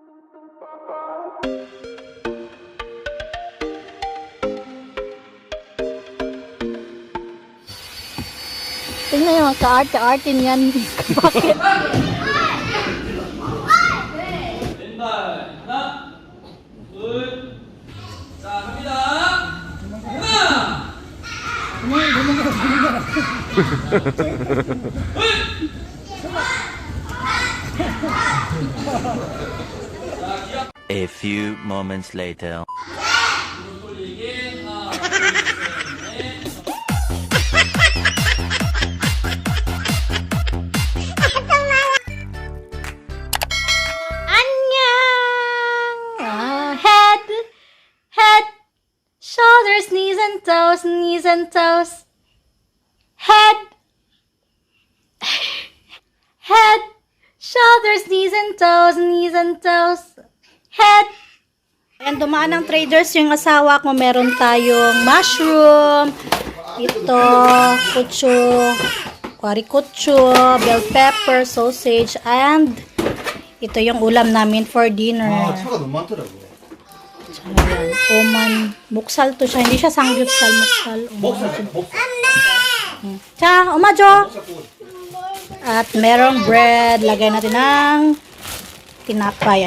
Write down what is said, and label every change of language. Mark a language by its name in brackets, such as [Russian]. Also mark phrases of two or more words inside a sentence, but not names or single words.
[Filipino] Tingnan yung ka-arte-arte niyan. Bakit? [Korean] 왼발 하나, 둘, 자 갑니다. [English] A few moments later. [Korean] 돌리기 하나, 둘, 셋, 넷. [English] Head, shoulders, knees and toes, head, shoulders, knees and toes, head. [Filipino] Ayan, dumaan ng traders yung asawa ko. Meron tayong mushroom, ito, kutsu, [English] bell pepper, sausage, and [Filipino] ito yung ulam namin [English] for dinner. [Korean] 차가 너무 많더라고. [Filipino] Ayan, oman. Muksal to siya. Hindi siya sangyupsal. Muksal. Tsaka, umajo. At merong bread. Lagay natin ng tinapay.